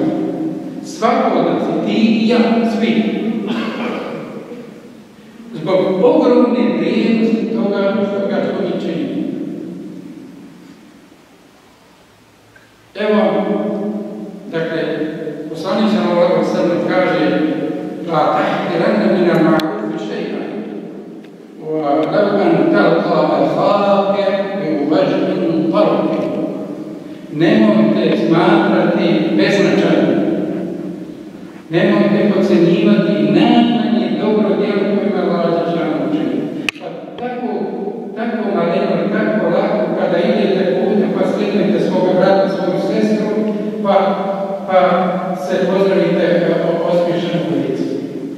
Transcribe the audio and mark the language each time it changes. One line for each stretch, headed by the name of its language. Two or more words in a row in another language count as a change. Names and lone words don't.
Bosnian: Svako od nas, ti i ja, svi. Zbog ogromne vrijednosti toga što mi činimo. Evo, dakle, poslanik
Arabic: صلى الله عليه وسلم
Bosnian: kaže
Arabic: لا تحقرن من المعروف شيئا ولو أن تلقى أخاك بوجه طلق.
Bosnian: Nemojte smatrati beznačajnim. Nemojte podcenjivati najmanje dobro djelo koje Allah Đelešanu učini. Tako maleno i tako lako kada idete putem pa sretnete svoga brata, svoju sestru, pa se pozdravite osmiješenu licu.